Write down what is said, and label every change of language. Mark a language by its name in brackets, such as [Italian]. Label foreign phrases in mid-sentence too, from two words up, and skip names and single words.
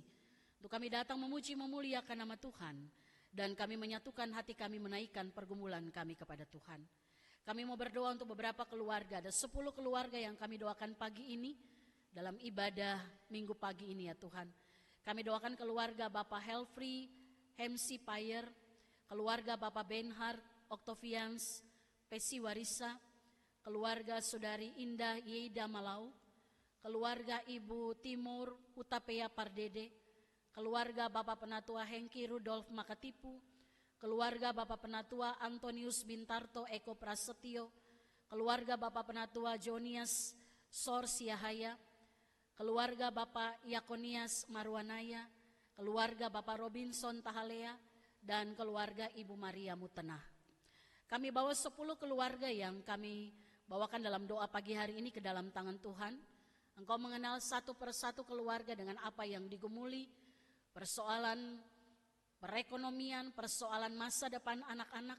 [Indonesian] Untuk kami datang memuji memuliakan nama Tuhan. Dan kami menyatukan hati kami menaikkan pergumulan kami kepada Tuhan. Kami mau berdoa untuk beberapa keluarga. Ada 10 keluarga yang kami doakan pagi ini dalam ibadah minggu pagi ini ya Tuhan. Kami doakan keluarga Bapak Helfrey, Hemsi Payer, keluarga Bapak Benhard, Octavians, Pesi Warisa, keluarga Saudari Indah Yeida Malau, keluarga Ibu Timur Hutapea Pardede, keluarga Bapak Penatua Hengki Rudolf Makatipu, keluarga Bapak Penatua Antonius Bintarto Eko Prasetyo, keluarga Bapak Penatua Jonias Sor Siahaya, keluarga Bapak Yakonias Marwanaya, keluarga Bapak Robinson Tahalea, dan keluarga Ibu Maria Mutenah. Kami bawa 10 keluarga yang kami bawakan dalam doa pagi hari ini ke dalam tangan Tuhan. Engkau mengenal satu persatu keluarga dengan apa yang digumuli, persoalan perekonomian, persoalan masa depan anak-anak.